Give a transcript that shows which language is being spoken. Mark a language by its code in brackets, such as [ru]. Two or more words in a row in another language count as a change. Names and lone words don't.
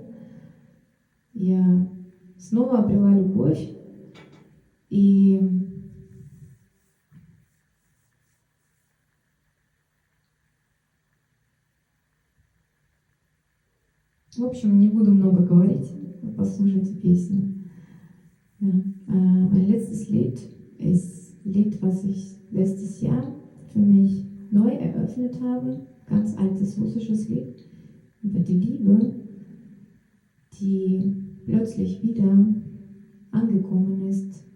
[ru] Я снова обрела любовь, и в общем, не буду много говорить, послушайте песню. [de] Ja. Mein letztes Lied ist ein Lied, was ich letztes Jahr für mich neu eröffnet habe. Ganz altes russisches Lied über die Liebe, die plötzlich wieder angekommen ist